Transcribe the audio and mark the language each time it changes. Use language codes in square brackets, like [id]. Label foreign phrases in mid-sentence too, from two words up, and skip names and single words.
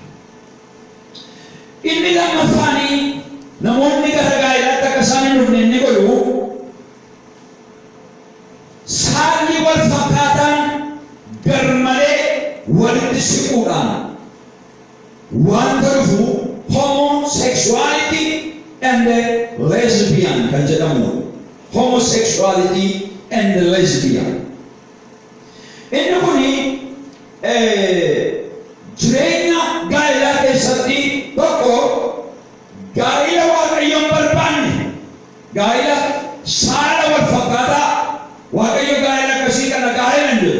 [om] Inni lammaffaanii namoonni gara gaa'elaatti akka isaan hin dhufne inni godhu saalli wal fakkaataan garmalee walitti siquudhaan wanta dhufu [en] homosexuality and lesbian [om] kan jedhamu. [en] Homosexuality and lesbian. [om] Inni kuni jireenya gaa'elaa keessatti tokko gaa'ela Waaqayyoon barbaanne, gaa'ela saala wal fakkaataa Waaqayyo gaa'ela akkasii kana gaa'ela hin jedhu.